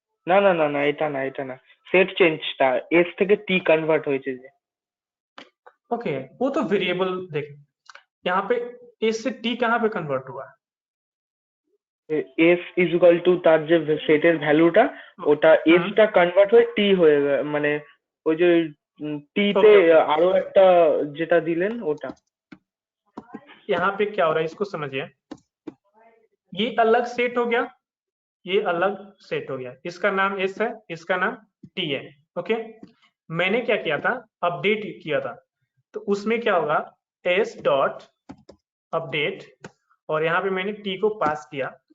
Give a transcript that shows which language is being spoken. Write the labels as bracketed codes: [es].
[bn] না না না না, এটা না, এটা না, সেট চেঞ্জটা এস থেকে টি কনভার্ট হয়েছে যে। [hi] ओके, वो तो वेरिएबल देख, यहाँ पे एस से टी कहाँ पे कन्वर्ट हुआ है? [bn] এস ইকুয়াল টু তার যে সেটের ভ্যালুটা, ওটা এসটা কনভার্ট হয়ে টি হয়ে মানে ওই যে টি তে আরো একটা যেটা দিলেন ওটা। [hi] यहाँ पे क्या हो रहा है इसको समझिए, ये अलग सेट हो गया, ये अलग सेट हो गया, इसका नाम एस है, इसका नाम टी है। ओके, मैंने क्या किया था, अपडेट किया था, तो उसमें क्या होगा, एस डॉट अपडेट, और यहाँ पे मैंने टी को पास किया।